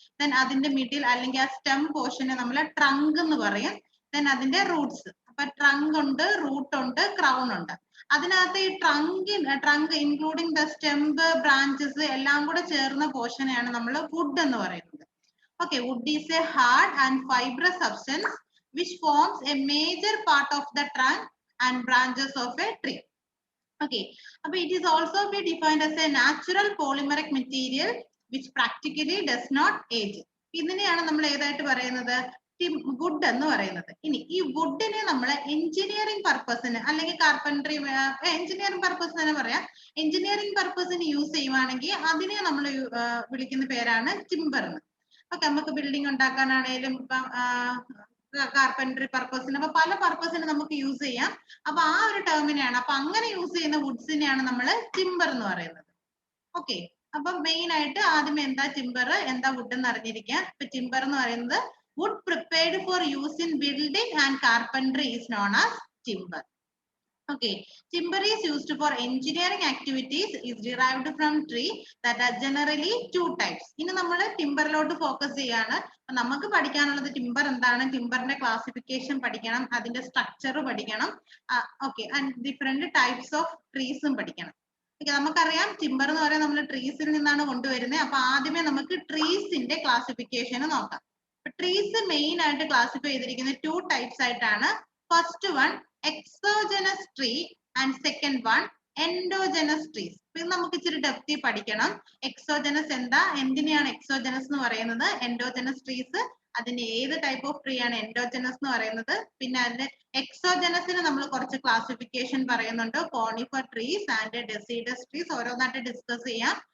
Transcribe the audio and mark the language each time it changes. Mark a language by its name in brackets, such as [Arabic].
[Malayalam] Then അതിന്റെ middle അല്ലെങ്കിൽ ആ സ്റ്റെം പോർഷനെ നമ്മൾ ട്രങ്ക് എന്ന് പറയും. ദെൻ അതിന്റെ റൂട്ട്സ്. അപ്പൊ ട്രങ്ക് ഉണ്ട്, റൂട്ട് ഉണ്ട്, ക്രൗൺ ഉണ്ട്. അതിനകത്ത് ഈ trunk including the stem, branches എല്ലാം കൂടെ ചേർന്ന പോർഷനെയാണ് നമ്മൾ വുഡ് എന്ന് പറയുന്നത്. [English] Okay, wood is a hard and fibrous substance which forms a major part of the trunk and branches of a tree. Okay, but it is also be defined as a natural polymeric material which practically does not age. [Malayalam] ഇതിനെയാണ് നമ്മൾ ഏതായിട്ട് പറയുന്നത്? Would എന്ന് പറയുന്നത്. ഇനി ഈ വുഡിനെ നമ്മൾ engineering പർപ്പസിന് അല്ലെങ്കിൽ കാർപ്പൻട്രി എഞ്ചിനീയറിംഗ് പർപ്പസ് തന്നെ പറയാം. എഞ്ചിനീയറിംഗ് പർപ്പസിന് യൂസ് ചെയ്യുവാണെങ്കിൽ അതിനെ നമ്മൾ വിളിക്കുന്ന പേരാണ് ടിമ്പർ എന്ന്. ഓക്കെ, നമുക്ക് ബിൽഡിംഗ് ഉണ്ടാക്കാനാണേലും ഇപ്പം കാർപ്പൻട്രി പർപ്പസിന്, അപ്പൊ പല പർപ്പസിന് നമുക്ക് യൂസ് ചെയ്യാം. അപ്പൊ ആ ഒരു ടേമിനെയാണ്, അപ്പൊ അങ്ങനെ യൂസ് ചെയ്യുന്ന വുഡ്സിനെയാണ് നമ്മൾ ടിമ്പർ എന്ന് പറയുന്നത്. ഓക്കെ, അപ്പൊ മെയിൻ ആയിട്ട് ആദ്യം എന്താ ടിമ്പർ, എന്താ വുഡ് എന്ന് അറിഞ്ഞിരിക്കുക. ഇപ്പൊ ടിമ്പർ എന്ന് പറയുന്നത് [English] Wood prepared for use in building and carpentry is known as timber. Okay, timber is used for engineering activities, is derived from tree that are generally 2 types. [Malayalam] ഇനി നമ്മൾ ടിമ്പറിലോട്ട് ഫോക്കസ് ചെയ്യാണ്. നമുക്ക് പഠിക്കാനുള്ളത് ടിമ്പർ എന്താണ്, ടിമ്പറിന്റെ ക്ലാസിഫിക്കേഷൻ പഠിക്കണം, അതിന്റെ സ്ട്രക്ചർ പഠിക്കണം. Okay, and different types of ട്രീസും പഠിക്കണം. ഓക്കെ, നമുക്കറിയാം ടിമ്പർ എന്ന് പറയുന്നത് നമ്മൾ ട്രീസിൽ നിന്നാണ് കൊണ്ടുവരുന്നത്. അപ്പൊ ആദ്യമേ നമുക്ക് ട്രീസിന്റെ ക്ലാസിഫിക്കേഷൻ നോക്കാം. ട്രീസ് മെയിൻ ആയിട്ട് ക്ലാസിഫൈ ചെയ്തിരിക്കുന്നത് 2 ടൈപ്സ് ആയിട്ടാണ്. [English] First one exogenous tree and second one endogenous trees. [Malayalam] ഇത് നമുക്ക് ഇച്ചിരി ഡെപ്തി പഠിക്കണം. എക്സോജനസ് എന്താ, എന്തിനെയാണ് എക്സോജനസ് എന്ന് പറയുന്നത്, എൻഡോജനസ് ട്രീസ് അതിന്റെ ഏത് ടൈപ്പ് ഓഫ് ട്രീ ആണ് എൻഡോജനസ് എന്ന് പറയുന്നത്. പിന്നെ അതിന്റെ എക്സോജനസിന് നമ്മൾ കുറച്ച് ക്ലാസിഫിക്കേഷൻ പറയുന്നുണ്ട്. Conifer trees and deciduous trees ഓരോന്നായിട്ട് ഡിസ്കസ് ചെയ്യാം.